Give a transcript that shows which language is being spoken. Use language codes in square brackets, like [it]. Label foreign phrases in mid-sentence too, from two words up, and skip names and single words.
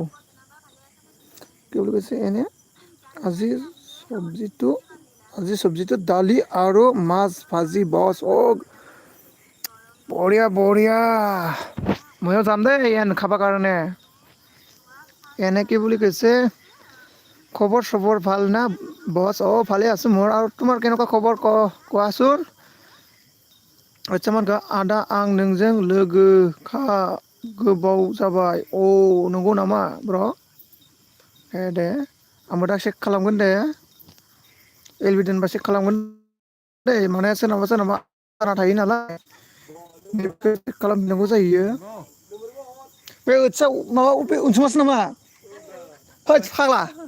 [as] কি বুলি কৈছে এনে আজি চব্জিটো দালি আৰু মাছ ভাজি বস ও বঢ়িয়া ময়ো যাম দেই এন খাবৰ কাৰণে এনে কি বুলি কৈছে খবৰ চবৰ ভাল না বস ভালে আছো মোৰ আৰু তোমাৰ কেনেকুৱা খবৰ কোৱাচোন [brx] आदसा आदा आं नोंजों लोगो गोबाव जाबाय नंगौ नामा ब्र दे आंबो दा चेक खालामगोन दे एलबि दोनबा चेक खालामगोन दे माने सोरनाबा जाना थायो नालाय चेक खालामनांगौ जायो बे ओथिया माबा बे उनसुमासो नामा होद फाग्ला